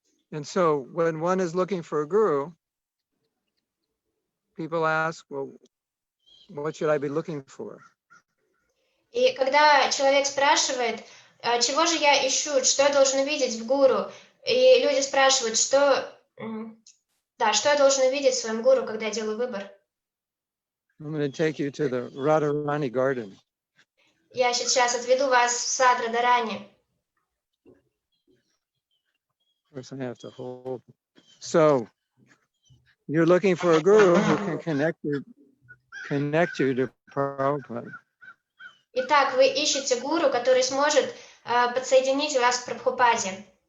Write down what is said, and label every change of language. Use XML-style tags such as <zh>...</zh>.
<en>And so when one is looking for a guru, people ask, well, what should I be looking for?</en> <ru>И когда человек спрашивает, чего же я ищу, что я должен увидеть в гуру, и люди спрашивают, что я должен увидеть в своем гуру, когда я делаю выбор.</ru> <en>I'm going to take you to the Radharani garden.</en> <ru>Я сейчас отведу вас в сад Радарани.</ru> <en>Of course, I have to hold. So you're looking for a guru who can connect you to Prabhupada.</en> <ru>Итак, вы ищете гуру, который сможет подсоединить вас к Прабхупаде.</ru>